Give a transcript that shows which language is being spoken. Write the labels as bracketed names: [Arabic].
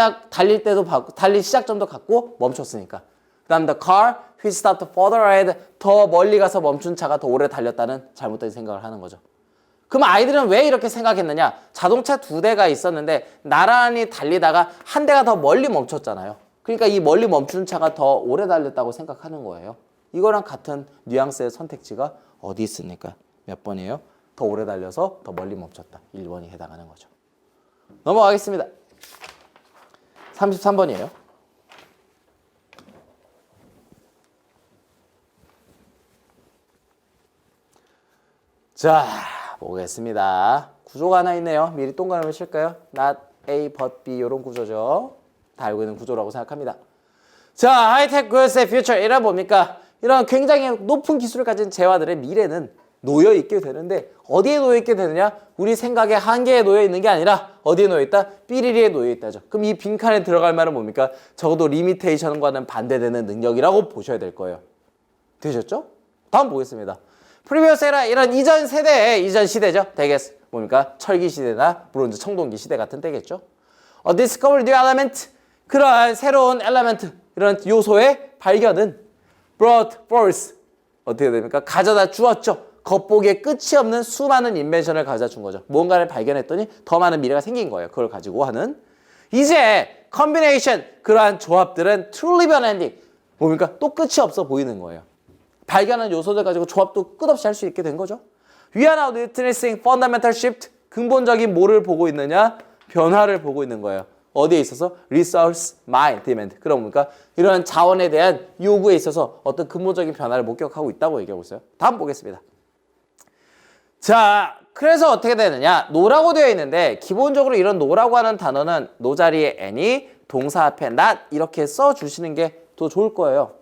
[Korean] 달릴 때도 달린 시작점도 같고 멈췄으니까. 그 다음에 [English] the car which stopped further ahead. [Korean] 더 멀리 가서 멈춘 차가 더 오래 달렸다는 잘못된 생각을 하는 거죠. 그럼 아이들은 왜 이렇게 생각했느냐? 자동차 두 대가 있었는데 나란히 달리다가 한 대가 더 멀리 멈췄잖아요. 그러니까 이 멀리 멈춘 차가 더 오래 달렸다고 생각하는 거예요. 이거랑 같은 뉘앙스의 선택지가 어디 있습니까? 몇 번이에요? 더 오래 달려서 더 멀리 멈췄다. 1번이 해당하는 거죠. 넘어가겠습니다. 33번이에요. 자, 보겠습니다. 구조가 하나 있네요. 미리 동그라미 칠까요? Not A but B 이런 구조죠. 다 알고 있는 구조라고 생각합니다. 자, 하이테크 goods의 future 이란 뭡니까? 이런 굉장히 높은 기술을 가진 재화들의 미래는 놓여 있게 되는데 어디에 놓여 있게 되느냐? 우리 생각의 한계에 놓여 있는 게 아니라 어디에 놓여 있다? 삐리리에 놓여 있다죠. 그럼 이 빈칸에 들어갈 말은 뭡니까? 적어도 리미테이션과는 반대되는 능력이라고 보셔야 될 거예요. 되셨죠? 다음 보겠습니다. 프리비어스 에라 이런 이전 세대의 이전 시대죠. 되겠 뭡니까? 철기 시대나 브론즈 청동기 시대 같은 때겠죠. [English] discovered new element [Korean] 그러한 새로운 엘리멘트 이런 요소의 발견은 [English] brought forth [Korean] 어떻게 됩니까? 가져다 주었죠. 겉보기에 끝이 없는 수많은 인벤션을 가져다 준 거죠. 뭔가를 발견했더니 더 많은 미래가 생긴 거예요. 그걸 가지고 하는 이제 컨비네이션 그러한 조합들은 [English] truly unending [Korean] 뭡니까? 또 끝이 없어 보이는 거예요. 발견한 요소들 가지고 조합도 끝없이 할 수 있게 된 거죠. [English] We are now witnessing fundamental shift. [Korean] 근본적인 뭐를 보고 있느냐? 변화를 보고 있는 거예요. 어디에 있어서? [English] Resource mind demand. [Korean] 그러니까 이런 자원에 대한 요구에 있어서 어떤 근본적인 변화를 목격하고 있다고 얘기하고 있어요. 다음 보겠습니다. 자, 그래서 어떻게 되느냐? 노라고 되어 있는데 기본적으로 이런 노라고 하는 단어는 노 자리에 any, 동사 앞에 not 이렇게 써주시는 게 더 좋을 거예요.